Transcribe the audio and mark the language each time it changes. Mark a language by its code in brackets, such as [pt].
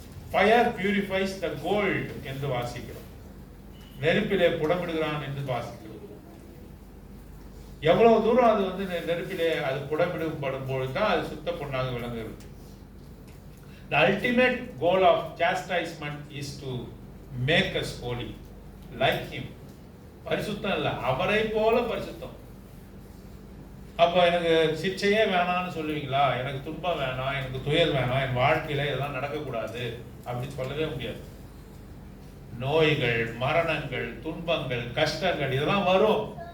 [en] fire purifies the gold [ta] என்று வாசிக்கிறோம். நெருப்பிலே புடமிடுகிறான் என்று வாசிக்கிறோம். எவ்வளவு தூரம் அது வந்து நெருப்பிலே அது புடமிடப்படும் பொழுது தான் அது சுத்த பொண்ணாக விளங்குகிறது. [en] The ultimate goal of chastisement is to make us holy like him. [ta] பரிசுத்தம் இல்ல, அவரை போல பரிசுத்தம். அப்ப எனக்கு சிச்சையே வேணாம்னு சொல்லுவீங்களா? எனக்கு துன்பம் வேணாம், எனக்கு துயர் வேணாம், என் வாழ்க்கையில இதெல்லாம் நடக்கக்கூடாது அப்படின்னு சொல்லவே முடியாது. நோய்கள், மரணங்கள், துன்பங்கள், கஷ்டங்கள் இதெல்லாம் வரும்.